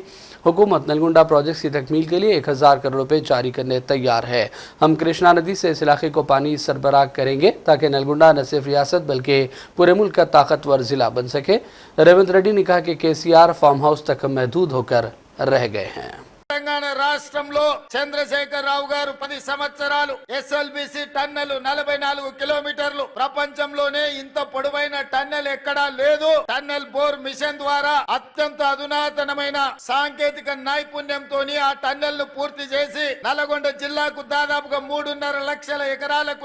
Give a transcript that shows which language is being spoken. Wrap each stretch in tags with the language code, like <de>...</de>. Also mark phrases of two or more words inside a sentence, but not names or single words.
<ur>حکومت نلگنڈا پروجیکٹس کی تکمیل کے لیے 1000 کروڑ روپے جاری کرنے تیار ہے۔ ہم کرشنا ندی سے اس علاقے کو پانی سربراہ کریں گے تاکہ نلگنڈا نہ صرف ریاست بلکہ پورے ملک کا طاقتور ضلع بن سکے۔ ریونت ریڈی نے کہا کہ KCR فارم ہاؤس تک محدود ہو کر رہ گئے ہیں۔</ur> <te>తెలంగాణ రాష్ట్రంలో చంద్రశేఖరరావు గారు 10 సంవత్సరాలు SLBC టన్నెల్ 44 కిలోమీటర్లు, ప్రపంచంలోనే ఇంత పొడవైన టన్నెల్ ఎక్కడా లేదు।</te> <en>tunnel bore machine</en> <te>ద్వారా అత్యంత అధునాతనమైన సాంకేతిక నైపుణ్యంతో ఆ టన్నెల్ ను పూర్తి చేసి నల్గొండ జిల్లాకు దాదాపుగా 3.5 లక్షల ఎకరాలకు</te>